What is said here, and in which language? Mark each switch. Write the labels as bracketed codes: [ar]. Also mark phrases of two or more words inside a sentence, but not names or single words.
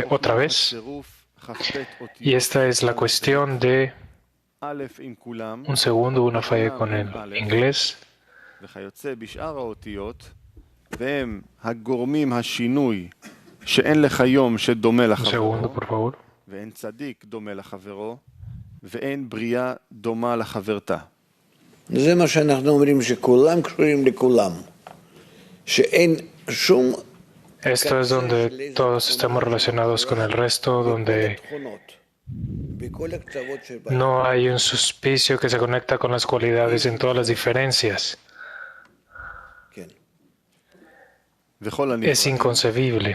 [es] Otra vez, y esta es la cuestión de un segundo, una falla con el inglés. Un segundo, por favor. [he] זה מה שאנחנו אומרים שכולם קשורים לכולם, שאין שום... [es] Esto es donde todos estamos relacionados con el resto, donde no hay un suspicio que se conecta con las cualidades en todas las diferencias. Es inconcebible.